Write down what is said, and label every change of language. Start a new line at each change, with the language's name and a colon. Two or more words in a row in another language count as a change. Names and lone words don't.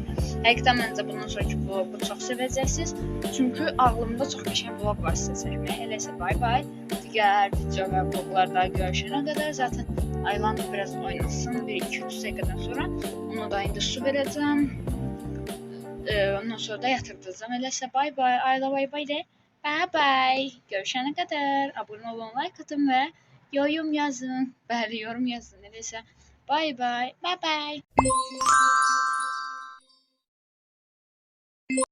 Azerbaijani: Həqiqətən məncə bundan sonraki vlogu çox sevəcəksiniz. Çünki ağlımda çox qəşəng vlog var sizə çəkməyə. Elə isə
English: bay bay.
Azerbaijani: Digər video və vloglarda görüşənə qədər zaten Aylan biraz oynasın 1-2-3 dəqiqədən sonra. Onu da indi su verəcəm. Ondan sonra da yatırdacağım. Elə isə
English: bay bay.
Azerbaijani: Ayla
English: bay bay
Azerbaijani: de.
English: Bye bye.
Turkish: Görüşene kadar abone olun, like atın ve yorum yazın. Bəli, yorum yazın. Neyse.
English: Bye bye. Bye bye.